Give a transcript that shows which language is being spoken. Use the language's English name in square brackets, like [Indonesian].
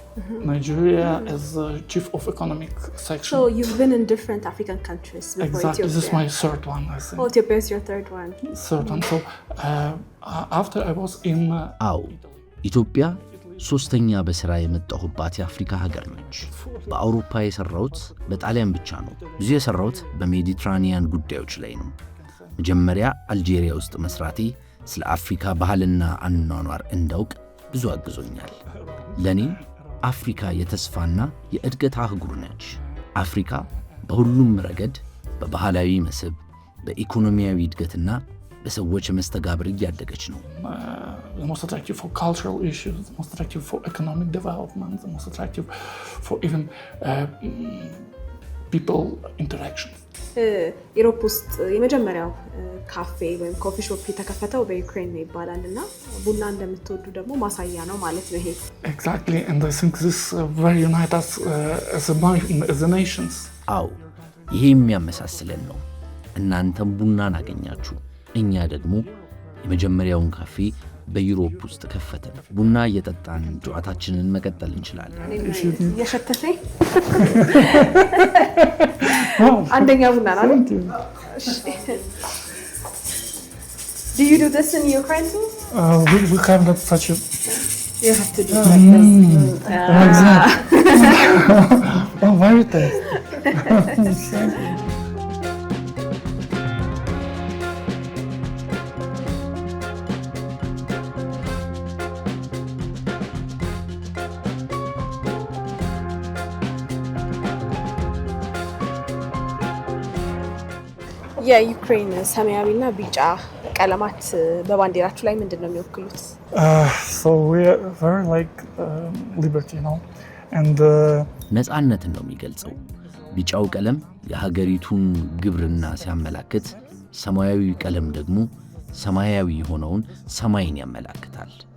[English] Nigeria as the chief of economic section. So you've been in different African countries before exactly. Ethiopia. This is my third one, I think. Oh, Ethiopia is your third one. Third one. So after I was in [Amharic] አዎ ኢትዮጵያ ሶስተኛ በሥራ የመጣሁባት የአፍሪካ ሀገር ነች። በአውሮፓ የሰራሁት በጣሊያን ብቻ ነው። ብዙ የሰራሁት በሜዲትራኒያን ጉዳዮች ላይ ነው። መጀመሪያ አልጄሪያ ውስጥ መስራቴ ስለ አፍሪካ ባህልና አኗኗር እንዳውቅ ብዙ አግዞኛል። ለኔ አፍሪካ የተስፋና የእድገት አህጉር ነች። አፍሪካ በሁሉም ረገድ በባህላዊ መስህብ፣ በኢኮኖሚያዊ እድገትና በሰዎች መስተጋብር እያደገች ነው። [English] The most attractive for cultural issues, the most attractive for economic development, the most attractive for even people interactions. [Amharic] ኢሮፕ ውስጥ የመጀመሪያው ካፌ ወይም ኮፊ ሾፕ የተከፈተው በዩክሬን ነው ይባላል እና ቡና እንደምትወዱ ደግሞ ማሳያ ነው ማለት ነው ይሄ። [English] Exactly, and I think this very unite us as a nations. [Amharic] አዎ ይሄ የሚያመሳስለን ነው። እናንተም ቡናን አገኛችሁ፣ እኛ ደግሞ የመጀመሪያውን ካፌ በዩሮፕ ውስጥ ከፈትን። ቡና እየጠጣን ጨዋታችንን መቀጠል እንችላለን። [English] እየሸተተኝ አንደኛ ቡና ነው። Do you do this in Ukraine too? We have not such a... You have to do like this. Like that. Oh, very tasty. [Amharic] የዩክሬን ሰማያዊና ቢጫ ቀለማት በባንዲራችሁ ላይ ምንድን ነው የሚወክሉት? [English] So we are very like liberty, you know, and [Amharic] ነፃነትን ነው የሚገልጸው። ቢጫው ቀለም የሀገሪቱን ግብርና ሲያመላክት፣ ሰማያዊ ቀለም ደግሞ ሰማያዊ የሆነውን ሰማይን ያመላክታል።